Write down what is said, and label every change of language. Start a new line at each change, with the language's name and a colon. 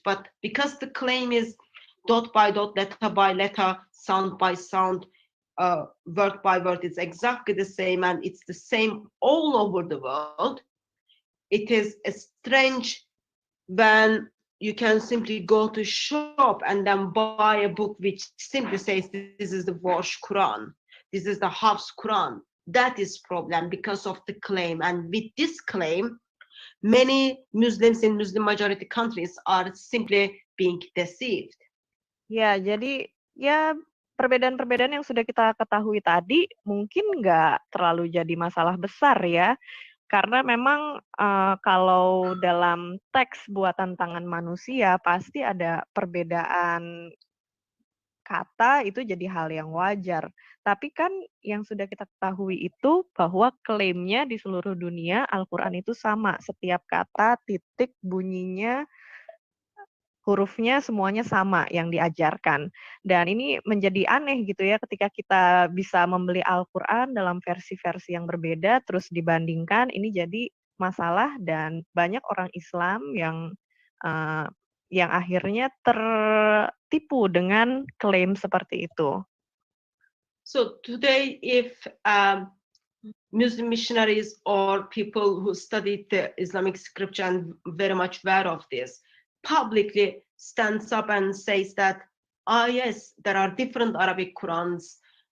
English: But because the claim is dot by dot, letter by letter, sound by sound, word by word, it's exactly the same and it's the same all over the world, it is strange when you can simply go to shop and then buy a book which simply says this is the Warsh Quran, this is the Hafs Quran. That is problem because of the claim. And with this claim, many Muslims in Muslim majority countries are simply being deceived.
Indonesian: Ya, jadi ya perbedaan-perbedaan yang sudah kita ketahui tadi mungkin nggak terlalu jadi masalah besar ya. Karena memang kalau dalam teks buatan tangan manusia pasti ada perbedaan kata, itu jadi hal yang wajar. Tapi kan yang sudah kita ketahui itu bahwa klaimnya di seluruh dunia Al-Quran itu sama. Setiap kata, titik, bunyinya, hurufnya semuanya sama yang diajarkan. Dan ini menjadi aneh gitu ya ketika kita bisa membeli Al-Quran dalam versi-versi yang berbeda terus dibandingkan, ini jadi masalah dan banyak orang Islam yang akhirnya tertipu dengan klaim seperti itu.
English: So today, if Muslim missionaries or people who studied the Islamic scripture and very much aware of this, publicly stands up and says that, yes, there are different Arabic Qurans.